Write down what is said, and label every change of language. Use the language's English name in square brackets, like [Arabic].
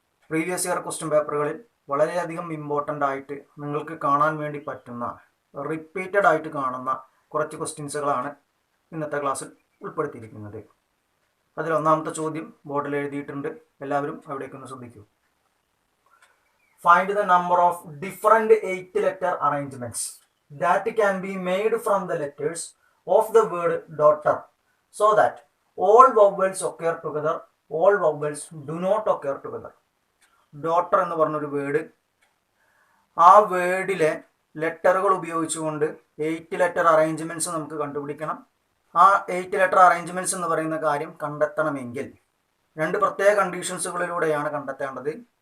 [Malayalam] Previous year question പേപ്പറുകളിൽ വളരെയധികം important ആയിട്ട് നിങ്ങൾക്ക് കാണാൻ വേണ്ടി പറ്റുന്ന റിപ്പീറ്റഡ് ആയിട്ട് കാണുന്ന കുറച്ച് ക്വസ്റ്റ്യൻസുകളാണ് ഇന്നത്തെ ക്ലാസ്സിൽ ഉൾപ്പെടുത്തിയിരിക്കുന്നത്. അതിൽ ഒന്നാമത്തെ ചോദ്യം ബോർഡിൽ എഴുതിയിട്ടുണ്ട്, എല്ലാവരും അവിടേക്കൊന്ന് ശ്രദ്ധിക്കൂ. [English] Find the number of different 8-letter arrangements that can be made from the letters of the word daughter so that all vowels occur together, all vowels do not occur together. [Malayalam] Daughter എന്ന് പറഞ്ഞൊരു word, ആ വേർഡിലെ ലെറ്ററുകൾ ഉപയോഗിച്ചുകൊണ്ട് 8-letter arrangements നമുക്ക് കണ്ടുപിടിക്കണം. ആ 8-letter arrangements എന്ന് പറയുന്ന കാര്യം കണ്ടെത്തണമെങ്കിൽ രണ്ട് പ്രത്യേക കണ്ടീഷൻസുകളിലൂടെയാണ് കണ്ടെത്തേണ്ടത്.